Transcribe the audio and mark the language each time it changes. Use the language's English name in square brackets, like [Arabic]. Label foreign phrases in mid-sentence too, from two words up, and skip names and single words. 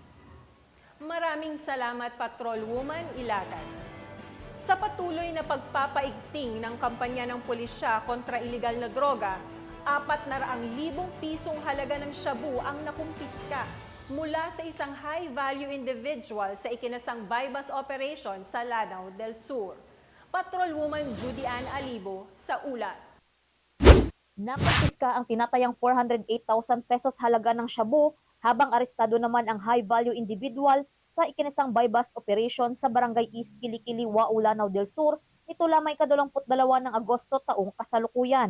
[Filipino] Maraming salamat, Patrolwoman Ilagan. Sa patuloy na pagpapaigting ng kampanya ng pulisya kontra iligal na droga, 400,000 pisong halaga ng shabu ang nakumpiska mula sa isang [English] high-value individual [Filipino] sa ikinasang [English] bypass operation [Filipino] sa Lanao del Sur. Patrolwoman Judy Ann Alibo sa ulat. Nakumpiska ang tinatayang 408,000 pesos halaga ng shabu habang arestado naman ang [English] high-value individual [Filipino] sa ikinasang [English] bypass operation [Filipino] sa Barangay East Kilikili, Wao, Lanao del Sur nito lamang ika-22 ng Agosto taong kasalukuyan.